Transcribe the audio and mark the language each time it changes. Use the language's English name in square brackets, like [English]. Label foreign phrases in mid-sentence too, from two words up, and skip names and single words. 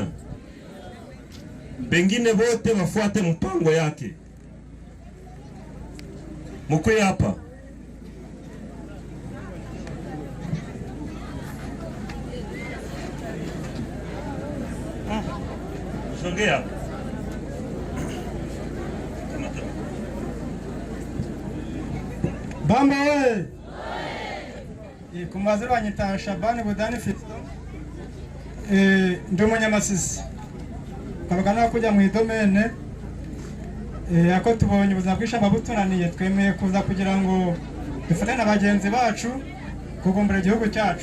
[Swahili] Bengine bote wafuate mpango yake. Mkuye hapa. Sogea. [Kinyarwanda] Bambo we. Kumaziro banyita Shabani Budani Fisto. Ndi umunyamasisi. Kabagana kujya mu idomene. Ako tubonye ubuzima bw'ishamba butunaniye, twemeye kuza kugira ngo dufate n'abagenzi bacu kugombera igihugu cyacu.